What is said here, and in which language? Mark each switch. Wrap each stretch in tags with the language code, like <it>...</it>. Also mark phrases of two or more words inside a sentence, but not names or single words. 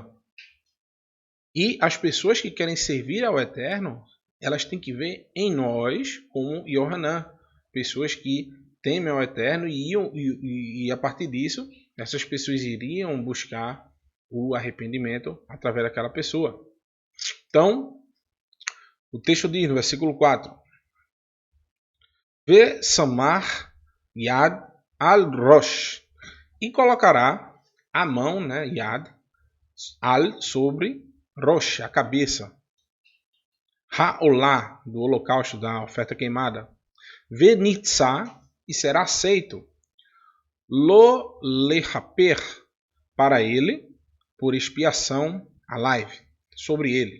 <pt>E as pessoas que querem servir ao Eterno, elas têm que ver em nós como Yohanan, pessoas que temem ao Eterno e a partir disso, essas pessoas iriam buscar o arrependimento através daquela pessoa. Então, o texto diz no versículo 4:</pt> <he>וְסָמַךְ יָד עַל רֹאשׁ,</he> <pt>e colocará a mão, né, yad, al, sobre rosh, a cabeça, ha'olá, do holocausto, da oferta queimada, venitzá, e será aceito,</pt> <he>לוֹ לְכַפֵּר,</he> <pt>para ele, por expiação,</pt> <he>עָלָיו,</he> <pt>sobre ele.</pt>